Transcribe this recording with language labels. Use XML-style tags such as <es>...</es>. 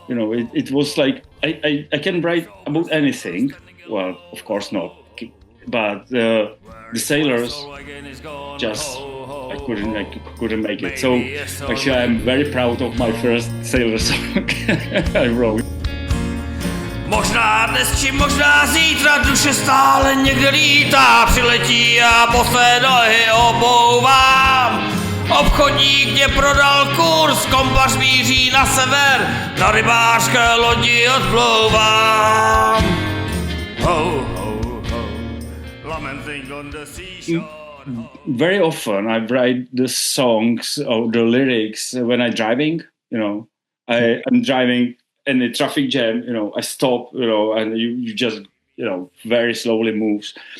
<en>It was like I can write about anything. Well, of course not, but the sailors just I couldn't make it. So actually, I'm very proud of my first sailor song I wrote.</en> <cs>Možná dnes či možná zítra duše stále někde lítá, přiletí a po své nohy obouvám. Obchodník mě prodal kurz, kompas míří na sever, na rybářské lodi odplouvám.</cs> <en>Ho, ho, ho, lamenting on the seashore. Very often I write the songs or the lyrics when I'm driving, I'm driving in a traffic jam, I stop, and you just, very slowly moves.</en>